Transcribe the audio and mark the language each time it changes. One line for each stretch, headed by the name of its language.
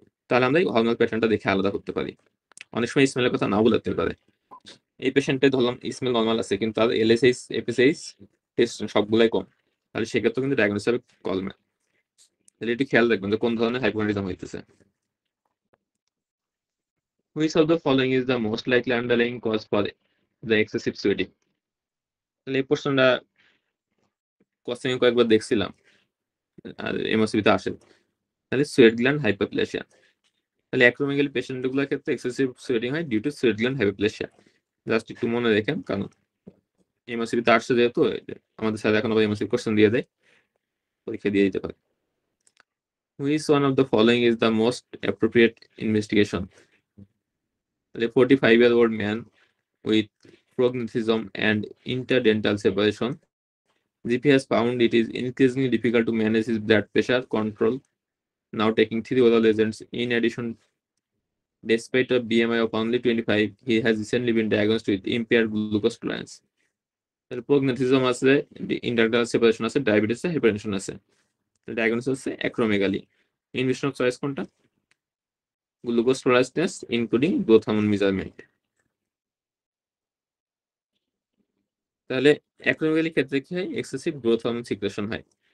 Bangla: তাহলে আমরা এই হরমোনাল প্যাটার্নটা দেখে আলাদা করতে পারি। অনেক সময় স্মেলের কথা নাও বলতে পারে। এই পেশেন্টে ধরলাম স্মেল নর্মাল আছে কিন্তু তার এলএসএইচ, এফএসএইচ টেস্ট সবগুলাই কম, তাহলে সেক্ষেত্রে কিন্তু ডায়াগনোসিস হবে কলম্যান। তাহলে একটু খেয়াল রাখবেন যে কোন ধরনের হাইপোগোনাডিজম হইতেছে।
English: Which of the following is the most likely underlying cause for the excessive sweating?
Bangla: তাহলে এই প্রশ্নটা কোশ্চেন কয়েকবার দেখছিলাম আর এমএসসিবিতে আসে। তাহলে সোয়েট গ্ল্যান্ড হাইপারপ্লেসিয়া। তাহলে অ্যাক্রোমেগালি পেশেন্টগুলোর ক্ষেত্রে এক্সেসিভ সোয়েটিং হয়
English: Due to sweat gland hyperplasia.
Bangla: Just একটু মনে রেখেন, কারণ এমএসসিবিতে আসছে যেহেতু আমাদের স্যার এখন আবার এমএসসিবি কোশ্চেন দিয়ে দেয়, পরীক্ষা দিয়ে দিতে পারে।
English: Which one of the following is the most appropriate investigation? A 45-year-old man with prognathism and interdental separation. GP has found it is increasingly difficult to manage his blood pressure control, now taking 3 oral agents. In addition, despite a BMI of only 25, he has recently been diagnosed with impaired glucose tolerance.
Bangla: প্রোগনেথিজম আছে, interdental separation আছে, diabetes আছে, hypertension আছে। Diagnosis হচ্ছে acromegaly. Invasion of choice কোনটা?
English: Glucose tolerance test including growth hormone measurement.
Bangla: তাহলে acromegaly ক্ষেত্রে কি হয়? এক্সেসিভ গ্রোথ হরমোন সিক্রেশন হয়।